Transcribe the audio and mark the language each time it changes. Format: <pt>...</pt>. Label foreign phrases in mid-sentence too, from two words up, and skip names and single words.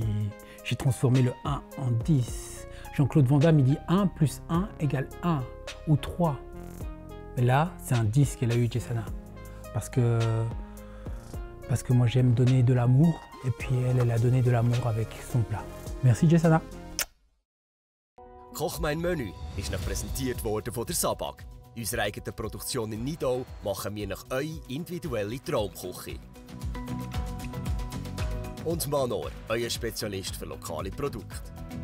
<fr>J'ai transformé le 1 en 10. Jean-Claude Van Damme, il dit 1 plus 1 égale 1 ou 3. Mais là, c'est un 10 qu'elle a eu, Jessana. Parce que moi, j'aime donner de l'amour. Et puis, elle a donné de l'amour avec son plat. Merci, Jessana.</fr> <de>Koch mein Menü ist noch präsentiert worden von der Sabag. Unsere eigene Produktion in Nidau machen wir nach eure individuelle Traumküche. Und Manor, euer Spezialist für lokale Produkte.</de>